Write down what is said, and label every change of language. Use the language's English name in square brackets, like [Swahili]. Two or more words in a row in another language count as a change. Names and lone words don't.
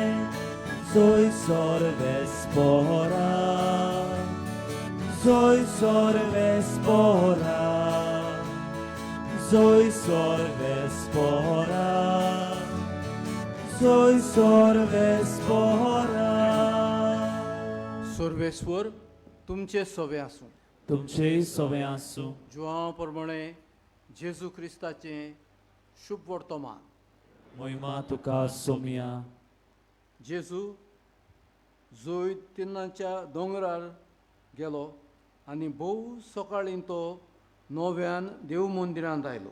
[Konkani] Soy sorvespora, soy sorvespora, soy sorvespora, soy sorvespora. सर्वेस्वर तुमचे सवे आसूं. तुमचे सवे आसूं. जुवां प्रमाणे जेजू क्रिस्ताचें शुभ वर्तमान. महिमा तुका सोमिया. जेजू जैतिनाच्या दोंगरार गेलो आनी भोव सकाळीं तो नव्यान देव मंदिरांत आयलो.